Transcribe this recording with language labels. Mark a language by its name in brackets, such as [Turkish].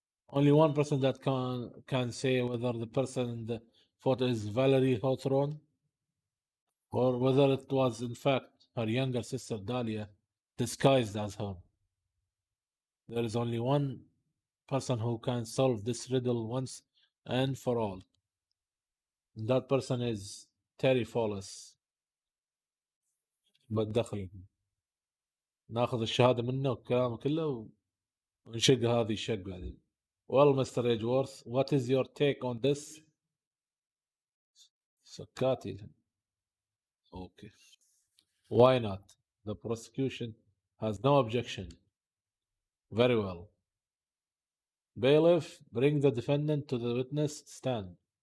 [English] Only one person that can say whether the person in the photo is Valerie Hawthorne or whether it was in fact her younger sister Dahlia disguised as her. There is only one person who can solve this riddle once and for all. And that person is Terry Follis. [Arabic] بتدخل ناخذ الشهادة منه والكلام كله ونشق هذه الشق بعدين. [English] Well, Mr. Edgeworth, what is your take on this? سكاتي. Okay. Why not? The prosecution has no objection. Very well. Bailiff, bring the defendant to the witness stand.